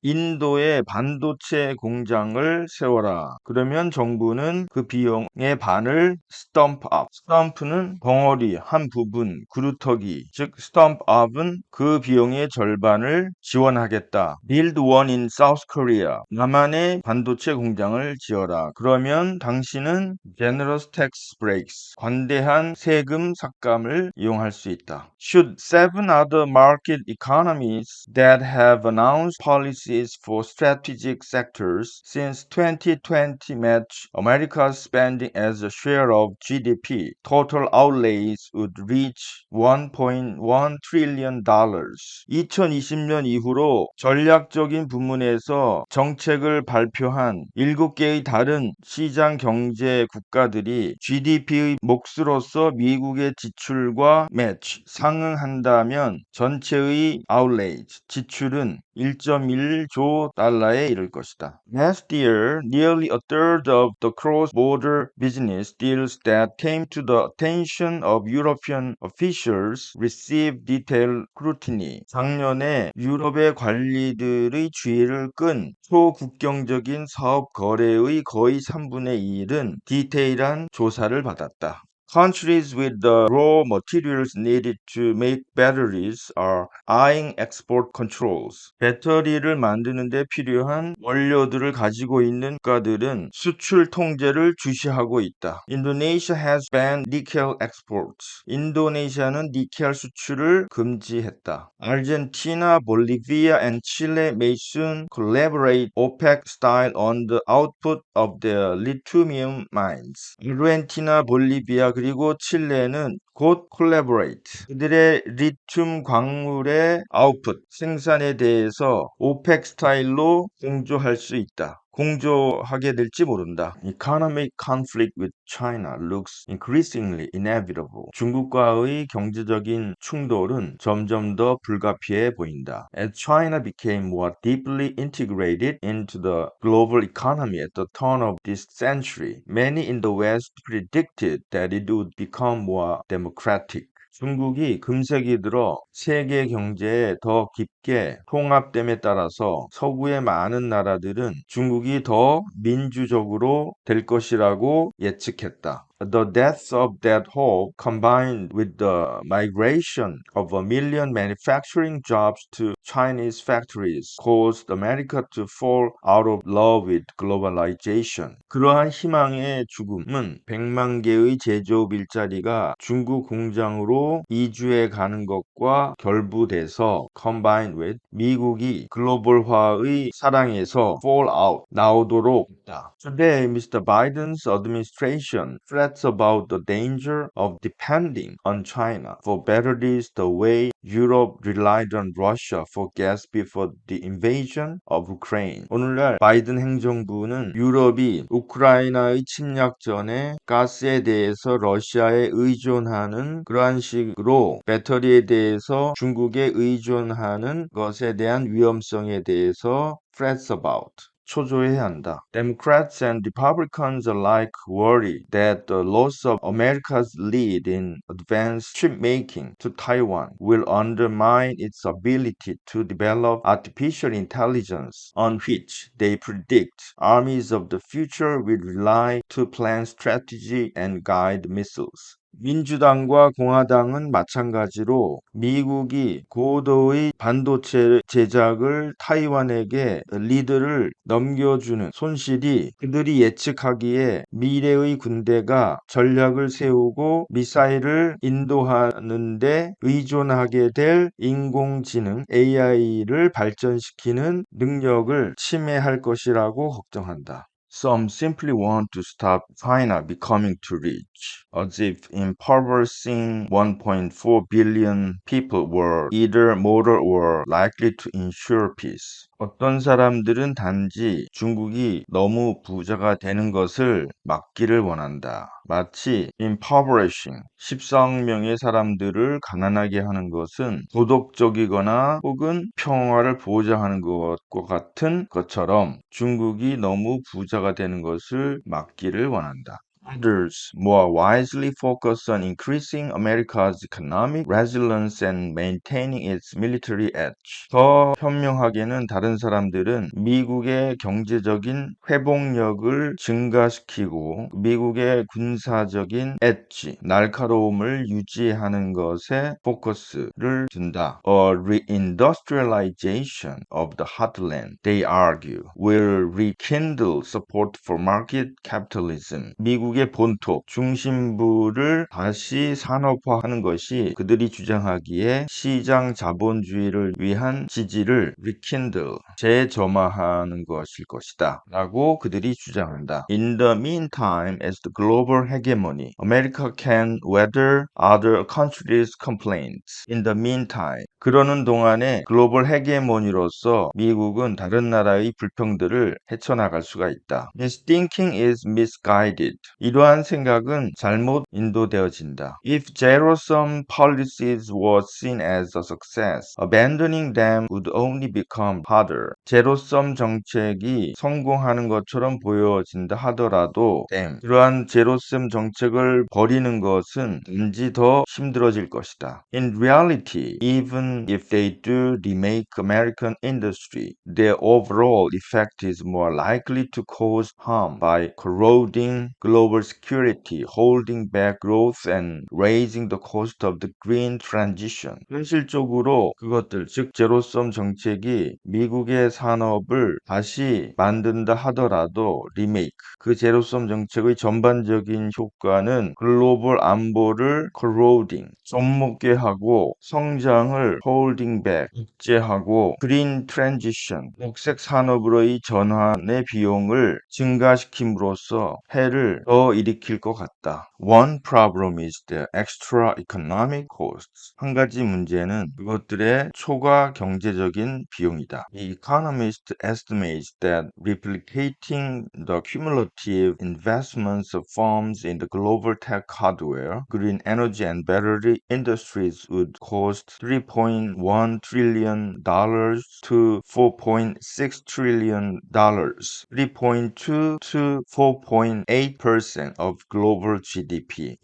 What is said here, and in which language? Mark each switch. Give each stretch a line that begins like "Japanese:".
Korean: 인도에 반도체 공장을 세워라. 그러면 정부는 그 비용의 반을
English: stomp up.
Korean: stomp는 덩어리, 한 부분, 그루터기. 즉
English: stomp up
Korean: 은 그 비용의 절반을 지원하겠다.
English: Build one in South Korea.
Korean: 남한의 반도체 공장을 지어라. 그러면 당신은
English: generous tax breaks,
Korean: 관대한 세금 삭감을 이용할 수 있다.
English: Should seven other market economies that have announced policies for strategic sectors since 2020 match America's spending as a share of GDP, total outlays would reach $1.1 trillion.
Korean: 2020년 이후로 전략적인 부문에서 정책을 발표한 7개의 다른 시장 경제 국가들이 GDP의 몫으로서 미국의 지출과 매치 상응한다면 전체의 outlay 지출은 1.1조 달러에 이를 것이다.
English: Last year, nearly a third of the cross-border business deals that came to the attention of European officials received detailed scrutiny.
Korean: 작년에 유럽의 관리들의 주의를 끈 초국경적인 사업 거래의 거의 3분의 2은 디테일한 조사를 받았다.
English: Countries with the raw materials needed to make batteries are eyeing export controls.
Korean: 배터리를 만드는 데 필요한 원료들을 가지고 있는 국가들은 수출 통제를 주시하고 있다.
English: Indonesia has banned nickel exports.
Korean: 인도네시아는 니켈 수출을 금지했다.
English: Argentina, Bolivia, and Chile may soon collaborate OPEC style on the output of their lithium mines.
Korean: 아르헨티나, 볼리비아 그리고 칠레는 곧 collaborate, 그들의 리튬 광물의 아웃풋, 생산에 대해서 오펙 스타일로 공조할 수 있다. 공조하게 될지 모른다.
English: Economic conflict with China looks increasingly inevitable.
Korean: 중국과의 경제적인 충돌은 점점 더 불가피해 보인다.
English: As China became more deeply integrated into the global economy at the turn of this century, many in the West predicted that it would become more democratic.
Korean: 중국이 금세기 들어 세계 경제에 더 깊게 통합됨에 따라서 서구의 많은 나라들은 중국이 더 민주적으로 될 것이라고 예측했다.
English: The death of that hope, combined with the migration of 1 million manufacturing jobs to Chinese factories, caused America to fall out of love with globalization.
Korean: 그러한 희망의 죽음은 100만 개의 제조업 일자리가 중국 공장으로 이주해 가는 것과 결부돼서
English: combined with
Korean: 미국이 글로벌화의 사랑에서
English: fall out,
Korean: 나오도록 했다.
English: Today, Mr. Biden's administration frets about the danger of depending on China for batteries the way Europe relied on Russia for gas before the invasion of Ukraine.
Korean: 오늘날 바이든 행정부는 유럽이 우크라이나의 침략 전에 가스에 대해서 러시아에 의존하는 그러한 식으로 배터리에 대해서 중국에 의존하는 것에 대한 위험성에 대해서
English: frets about.
Korean: 초조해야 한다.
English: Democrats and Republicans alike worry that the loss of America's lead in advanced chipmaking to Taiwan will undermine its ability to develop artificial intelligence, on which they predict armies of the future will rely to plan strategy and guide missiles.
Korean: 민주당과 공화당은 마찬가지로 미국이 고도의 반도체 제작을 타이완에게 리드를 넘겨주는 손실이 그들이 예측하기에 미래의 군대가 전략을 세우고 미사일을 인도하는 데 의존하게 될 인공지능 AI를 발전시키는 능력을 침해할 것이라고 걱정한다.
English: Some simply want to stop China becoming too rich, as if impoverishing 1.4 billion people were either moral or likely to ensure peace.
Korean: 어떤 사람들은 단지 중국이 너무 부자가 되는 것을 막기를 원한다. 마치 impoverishing, 14억 명의 사람들을 가난하게 하는 것은 도덕적이거나 혹은 평화를 보장하는 것과 같은 것처럼 중국이 너무 부자가 되는 것을 막기를 원한다.
English: Others more wisely focus on increasing America's economic resilience and maintaining its military edge.
Korean: 더 현명하게는 다른 사람들은 미국의 경제적인 회복력을 증가시키고 미국의 군사적인 엣지, 날카로움을 유지하는 것에 포커스를 둔다.
English: A reindustrialization of the heartland, they argue, will rekindle support for market capitalism.
Korean: 미국의 본토, 중심부를 다시 산업화하는 것이 그들이 주장하기에 시장 자본주의를 위한 지지를 rekindle, 재점화하는 것일 것이다. 라고 그들이 주장한다.
English: In the meantime, as the global hegemony, America can weather other countries' complaints. In the meantime,
Korean: 그러는 동안에 글로벌 헤게모니로서 미국은 다른 나라의 불평들을 헤쳐나갈 수가 있다.
English: This thinking is misguided.
Korean: 이러한 생각은 잘못 인도되어진다.
English: If zero-sum policies were seen as a success, abandoning them would only become harder.
Korean: 제로섬 정책이 성공하는 것처럼 보여진다 하더라도 그러한 제로섬 정책을 버리는 것은 단지 더 힘들어질 것이다.
English: In reality, even if they do remake American industry, their overall effect is more likely to cause harm by corroding global security, holding back growth, and raising the cost of the green transition.
Korean: 현실적으로 그것들, 즉 제로섬 정책이 미국의 산업을 다시 만든다 하더라도 리메이크, 그 제로섬 정책의 전반적인 효과는 글로벌 안보를 corroding, 좀먹게 하고 성장을
English: holding back,
Korean: 억제하고
English: green transition,
Korean: 녹색 산업으로의 전환의 비용을 증가시킴으로써 해를 더 더 일으킬 것 같다.
English: One problem is the extra economic costs.
Korean: 한 가지 문제는 그것들의 초과 경제적인 비용이다.
English: The economist estimates that replicating the cumulative investments of firms in the global tech hardware, green energy and battery industries would cost $3.1 trillion to $4.6 trillion, 3.2 to 4.8% of global GDP.